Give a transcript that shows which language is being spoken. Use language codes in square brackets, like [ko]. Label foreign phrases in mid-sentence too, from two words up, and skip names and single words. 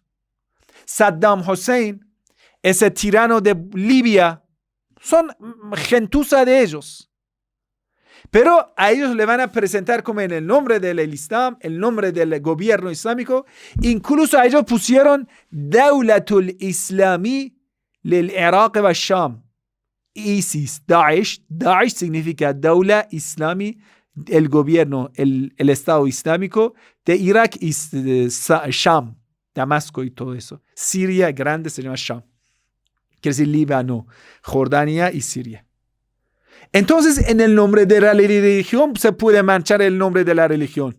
[es] Saddam Hussein, ese tirano de Libia, son gentuza de ellos. Pero a ellos le van a presentar como en el nombre del Islam, el nombre del gobierno islámico. Incluso a ellos pusieron [ar] دولة إسلامي للعراق والشام. [es] ISIS, Daesh. Daesh significa [ar] دولة إسلامي, [es] el gobierno, el Estado Islámico de Irak y Sham, Damasco y todo eso. Siria grande se llama Sham. Quiere decir Líbano, Jordania y Siria. Entonces, en el nombre de la religión se puede manchar el nombre de la religión.